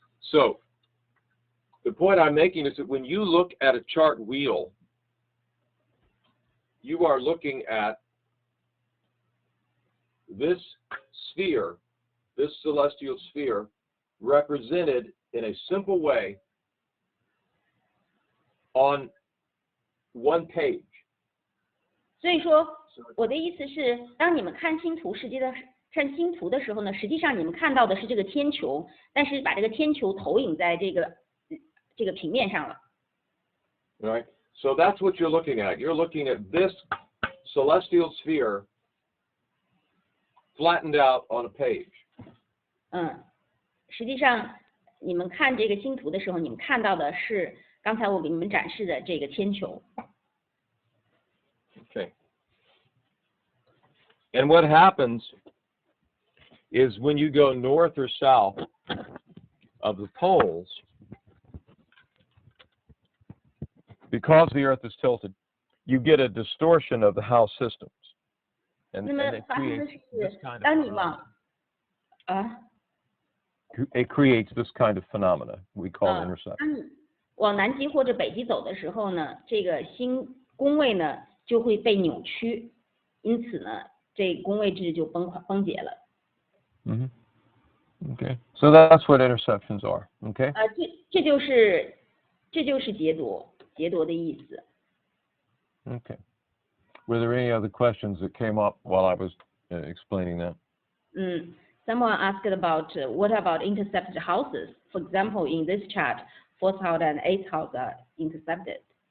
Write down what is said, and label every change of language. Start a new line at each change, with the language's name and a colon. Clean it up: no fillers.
English: So, the point I'm making is that when you look at a chart wheel, you are looking at this sphere, this celestial sphere, represented in a simple way on one page.
Chinese: 所以说，我的意思是，当你们看星图看星图的时候呢，实际上你们看到的是这个天球，但是把这个天球投影在这个平面上了。
English: Right? So that's what you're looking at. You're looking at this celestial sphere flattened out on a page.
Chinese: 实际上你们看这个星图的时候，你们看到的是刚才我给你们展示的这个天球。
English: Okay. And what happens is when you go north or south of the poles, because the Earth is tilted, you get a distortion of the house systems. And it creates this kind of it creates this kind of phenomena we call interception.
Chinese: 当你往南极或者北极走的时候呢，这个星宫位呢就会被扭曲，因此呢，这宫位制就崩解了。
English: Mm-hmm. Okay. So that's what interceptions are. Okay.
Chinese: 这就是劫夺的意思。
English: Okay. Were there any other questions that came up while I was explaining that? Someone asked about what about intercepted houses? For example, in this chart, 4th house and 8th house are intercepted.